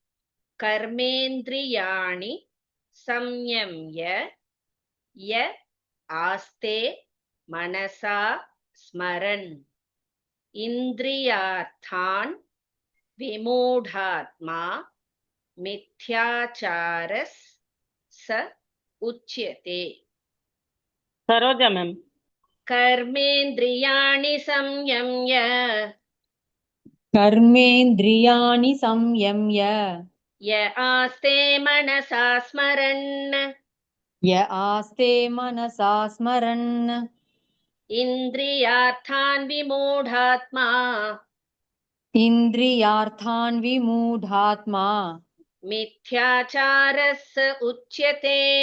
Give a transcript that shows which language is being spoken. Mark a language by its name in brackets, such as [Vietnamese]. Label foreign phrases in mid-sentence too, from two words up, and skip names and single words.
[Sanskrit] कर्मेन्द्रियाणि संयम्य य आस्ते मनसा स्मरन् इन्द्रियार्थान् विमूढात्मा मिथ्याचारस् स उच्यते. [Tamil] சரோஜா மேம். [Sanskrit] कर्मेन्द्रियाणि संयम्य कर्मेन्द्रियाणि संयम्य य आस्ते मनसा स्मरन् य आस्ते मनसा स्मरन् इन्द्रियार्थान् विमूढात्मा इन्द्रियार्थान् विमूढात्मा मिथ्याचारस् उच्यते.